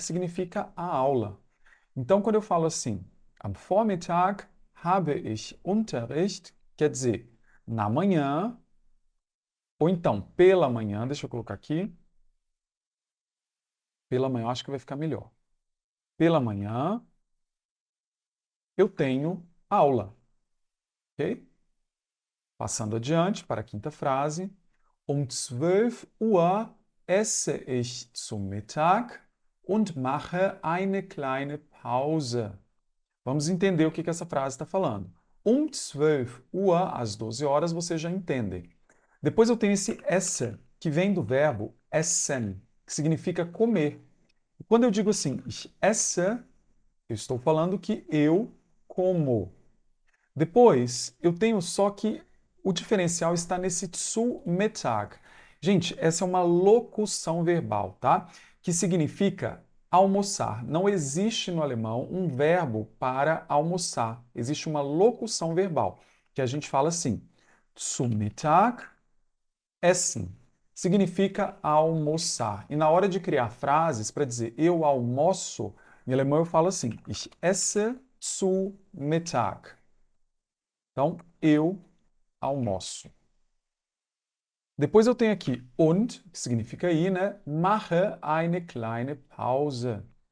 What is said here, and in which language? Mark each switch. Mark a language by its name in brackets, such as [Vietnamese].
[Portuguese] Que significa a aula. Então, quando eu falo assim, [German] am Vormittag habe ich Unterricht, [Portuguese] quer dizer, na manhã, ou então pela manhã, deixa eu colocar aqui, pela manhã, eu acho que vai ficar melhor. Pela manhã, eu tenho aula, ok? Passando adiante para a quinta frase. [German] Um 12 Uhr esse ich zum Mittag und mache eine kleine Pause. [Portuguese] Vamos entender o que essa frase está falando. 12 Uhr, às 12 horas, você já entende. Depois eu tenho esse esse, que vem do verbo essen, que significa comer. E quando eu digo assim, [German] ich esse, [Portuguese] eu estou falando que eu como. Depois, eu tenho só que O diferencial está nesse zu Mittag. Gente, essa é uma locução verbal, tá? Que significa almoçar. Não existe no alemão um verbo para almoçar. Existe uma locução verbal, que a gente fala assim: [German] zu Mittag essen. [Portuguese] Significa almoçar. E na hora de criar frases para dizer eu almoço, em alemão eu falo assim: [German] ich esse zu Mittag. [Portuguese] Então, eu almoço. Depois eu tenho aqui und, que significa ir, né? [German] Mache eine kleine Pause.